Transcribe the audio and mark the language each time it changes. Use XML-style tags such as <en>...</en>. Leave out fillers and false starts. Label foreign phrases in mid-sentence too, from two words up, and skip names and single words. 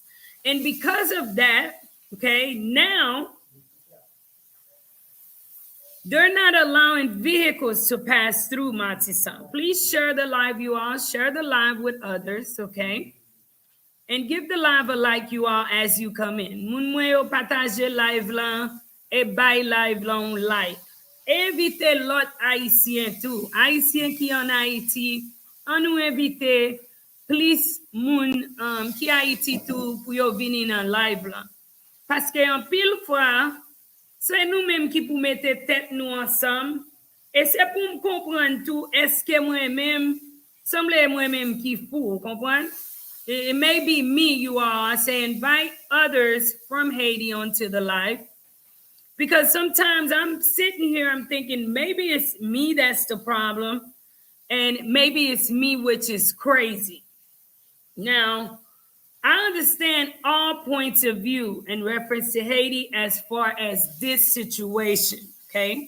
<en>And because of that, okay, now they're not allowing vehicles to pass through Matissan. Please share the live, you all. Share the live with others, okay? And give the live a like, you all, as you come in.</en> <ht>Moun mwen yo partage live lan, e bay live lan like. Invite lot Haitien tou. Haitien ki an Haiti, an nou invite plus moun ki Haiti tou pou yo vini nan live lan. Paske an pil fwa, se nou menm ki pou mette tèt nou ansam, e se pou m kompran tou, eske mwen menm, semble mwen menm ki fou, kompran?</ht> <en>It may be me, you all. I say invite others from Haiti onto the live. Because sometimes I'm sitting here, I'm thinking maybe it's me that's the problem. And maybe it's me, which is crazy. Now, I understand all points of view in reference to Haiti as far as this situation, okay?</en>